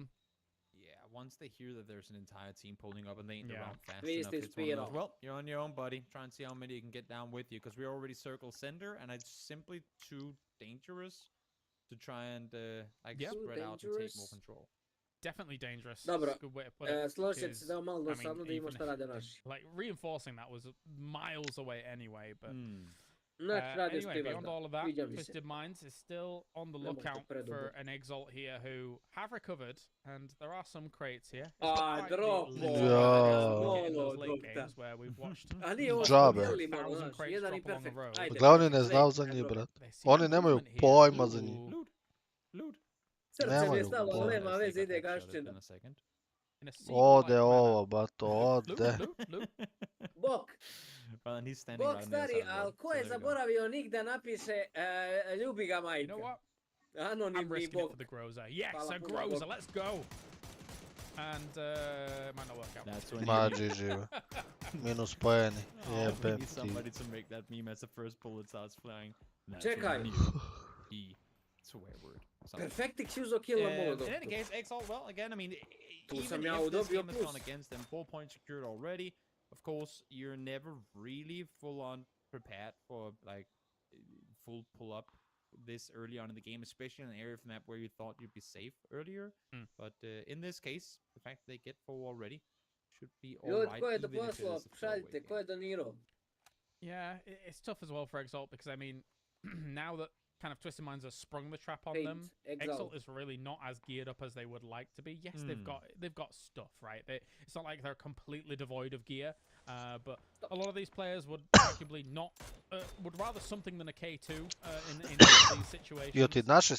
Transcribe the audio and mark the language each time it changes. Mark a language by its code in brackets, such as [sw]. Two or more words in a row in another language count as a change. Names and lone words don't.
[en] Yeah, once they hear that there's an entire team pulling up and they ain't around fast enough, it's one of those, well, you're on your own, buddy. Try and see how many you can get down with you, because we're already circle center, and it's simply too dangerous to try and spread out and take more control. Definitely dangerous. [hr] Dobro, [en] good way to put it. [hr] složit se da je malo dosadno da ima šta rade naši. [en] Like, reinforcing that was miles away anyway, but... Anyway, beyond all of that, Twisted Minds is still on the lookout for an Exalt here who have recovered, and there are some crates here. Drop! Late games where we've watched [hr] Džabe. Gle, oni ne znaju za njih, brat. Oni nemaju pojma za njih. Srce mi je stalo, ali nema veze, ide gašćina. Ode ovo, bato, ode. Bok! Bok stari, ali ko je zaboravio nik da napiše ljubi ga majka? Anonimni bok. [en] Yes, a Groza, let's go! And might not work out. [hr] Ma, GG. Minus pojeni. Jebem ti. [en] Somebody to make that meme as the first bullet starts flying. [hr] Čekaj. [en] Swear word. [hr] Perfectix uzo kill na Molodok. [en] In any case, Exalt, well, again, I mean, [hr] Tu [en] even [hr] sam ja [en] if this [hr] dobio [en] game has [hr] plus. [en] gone against them, 4 points secured already. Of course, you're never really full-on prepared for like full pull-up this early on in the game, especially in an area of the map where you thought you'd be safe earlier. But in this case, the fact that they get 4 already should be all right. [hr] Ko je da poslao? Šaljite, ko je donirao? [en] Yeah, it's tough as well for Exalt because I mean, now that kind of Twisted Minds have sprung the trap on them, Exalt is really not as geared up as they would like to be. Yes, they've got stuff, right? It's not like they're completely devoid of gear, but a lot of these players would arguably not would rather something than a K2 in these situations.